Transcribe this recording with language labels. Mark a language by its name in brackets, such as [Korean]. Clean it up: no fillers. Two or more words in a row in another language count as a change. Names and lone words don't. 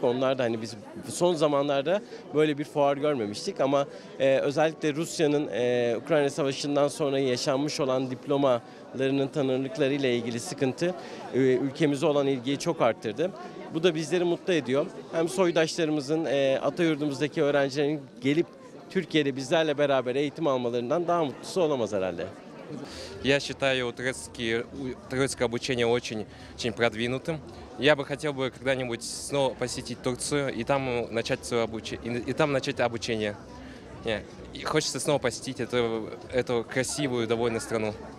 [Turkish] Onlar da hani biz son zamanlarda böyle bir fuar görmemiştik ama özellikle Rusya'nın Ukrayna Savaşı'ndan sonra yaşanmış olan diplomalarının tanınırlıkları ile ilgili sıkıntı ülkemize olan ilgiyi çok arttırdı. Bu da bizleri mutlu ediyor. Hem soydaşlarımızın, Atayurdumuzdaki öğrencilerin gelip Türkiye'de bizlerle beraber eğitim almalarından daha mutlusu olamaz herhalde. [Russian] Я считаю турецкое обучение очень продвинутым. Я бы хотел бы когда-нибудь снова посетить Турцию и там начать свое обучение. И хочется снова посетить эту красивую, довольно страну.